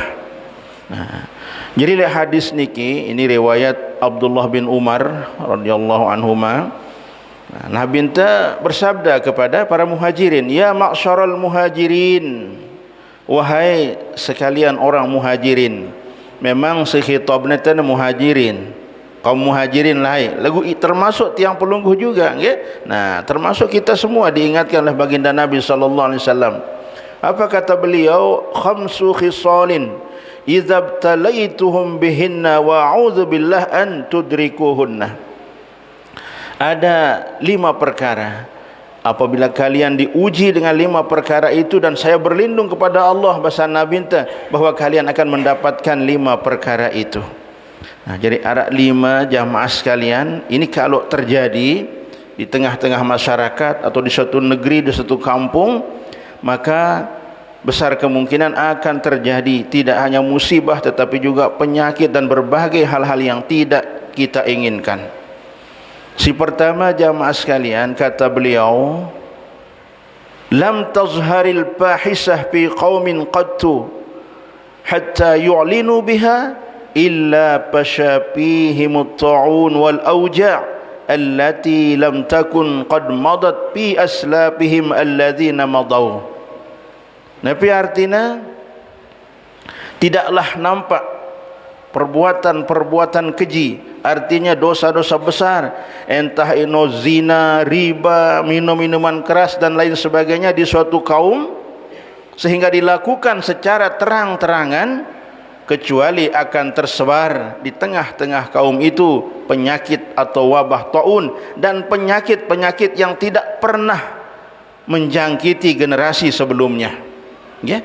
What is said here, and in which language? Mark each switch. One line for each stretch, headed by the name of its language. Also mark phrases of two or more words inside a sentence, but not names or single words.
Indonesian: Nah, jadi hadis niki ini riwayat Abdullah bin Umar
Arabic: رضي الله عنهما.
Indonesian: Nah, Nabi enta bersabda kepada para muhajirin,
Arabic: يا معشر المهاجرين,
Indonesian: wahai sekalian orang muhajirin. Memang si khitabnya itu muhajirin, kaum muhajirin lain, lagu termasuk
Sasak: tiang pelungguh
Indonesian: juga, ya? Nah, termasuk kita semua diingatkan oleh baginda Nabi
Arabic: صلى الله عليه وسلم.
Indonesian: Apa kata beliau?
Arabic: خمس خصال إذا ابتليتم بهن وأعوذ بالله أن تدركوهن.
Indonesian: Ada 5 perkara, apabila kalian diuji dengan 5 perkara itu, dan saya berlindung kepada Allah, bahasa Nabi bahwa kalian akan mendapatkan 5 perkara itu. Nah, jadi ada 5 jamaah sekalian. Ini kalau terjadi di tengah-tengah masyarakat atau di suatu negeri, di suatu kampung, maka besar kemungkinan akan terjadi tidak hanya musibah tetapi juga penyakit dan berbagai hal-hal yang tidak kita inginkan. Si pertama jamaah sekalian, kata beliau,
Arabic: لم تظهر الفاحشة في قوم قط حتى يعلنوا بها إلا فشا فيهم الطاعون والأوجاع التي لم تكن قد مضت في أسلافهم الذين مضوا.
Indonesian: Nabi artinya, tidaklah nampak perbuatan-perbuatan keji, artinya dosa-dosa besar, entah itu zina, riba, minum minuman keras dan lain sebagainya di suatu kaum, sehingga dilakukan secara terang-terangan, kecuali akan tersebar di tengah-tengah kaum itu penyakit atau wabah taun dan penyakit-penyakit yang tidak pernah menjangkiti generasi sebelumnya, ya.